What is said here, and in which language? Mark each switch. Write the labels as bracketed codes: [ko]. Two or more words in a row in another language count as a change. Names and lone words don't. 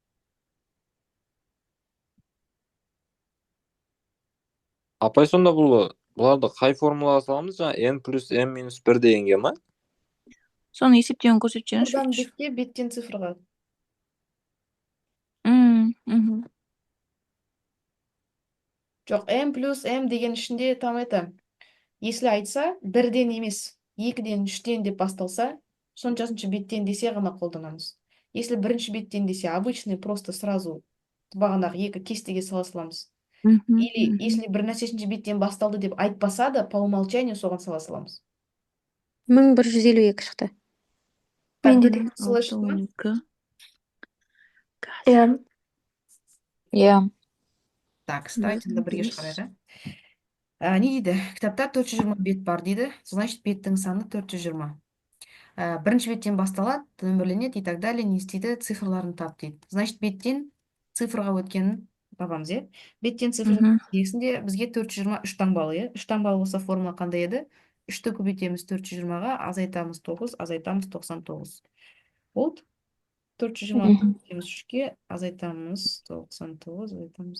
[kk] Апай, сонда бұларды қай формулаға саламыз? Жаңа n плюс n минус 1 дегенге ма? Соны есептеуін көрсетшеңіз. Цифрдан бетке, беттен цифрға. Жоқ, m плюс m деген ішінде [ru] там это, если [kk] айтса, 1-ден емес, 2-ден, 3-ден деп басталса, соншасыншы беттен десе ғана қолданамыз. Если бірінші беттен десе, [ru] обычный просто сразу [kk] бағанағы 2 кестеге сала саламыз. Или если бір нәрсешінші беттен басталды деп айтпаса да, [ru] по умолчанию [kk] соған сала саламыз. 1152 шықты. Менде де солай шықты ма? Иә. [ru] Так, давайте [kk] бірге шығарайық. Не дейді? Кітапта 420 бет бар дейді. Значит, беттің саны 420. Бірінші беттен басталады, нөмірленеді [ru] и так далее, [kk] не істейді, цифрларын тап дейді. Значит, беттен цифрға өткенін табамыз, е? Беттен цифрға дегісінде бізге 420 3 таңбалы, е? 3 таңбалы болса формула қандай еді? 3-ті көбейтеміз 420-ға, азайтамыз 9, азайтамыз 99. Болды? 420 көбейтеміз 3-ке, азайтамыз 99, азайтамыз